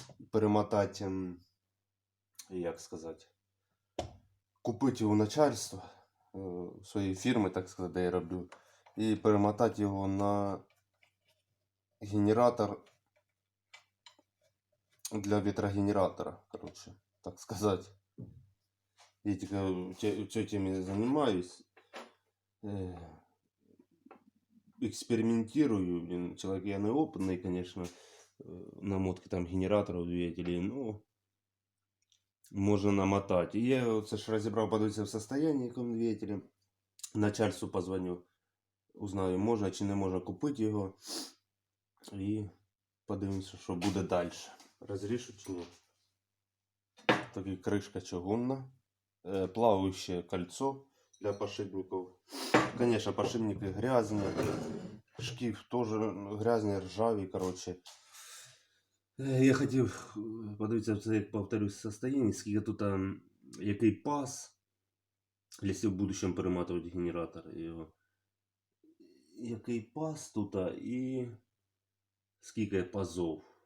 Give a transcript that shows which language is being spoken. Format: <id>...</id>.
<uk>Перемотати, як сказати, купити у начальства своєї фірми, так сказати, де я роблю, і перемотати його на генератор для ветрогенератора, короче.</uk> <ru>так сказать.</ru> <uk>Я тільки в цій темі займаюсь.</uk> <ru>Экспериментирую, блин, человек я неопытный, конечно, намотки там генераторов двигателей, ну, можно намотать.</ru> <uk>И я оце ж розібрав, подивитися в состоянии якому двигателя. Начальству позвоню, узнаю, можна чи не можна купити його. І подивимося, що буде далі. Розрішу чи ні. Такі кришка чугунна.</uk> <ru>Плавающее кольцо для подшипников. Конечно, подшипники грязные. Шкив тоже грязный, ржавый, короче.</ru> <uk>Я хотів подивитися, це, як повторюсь, состояние, скільки тут який пас, якщо в будущем перематувати генератор його. Який пас тут і скільки пазов.</uk>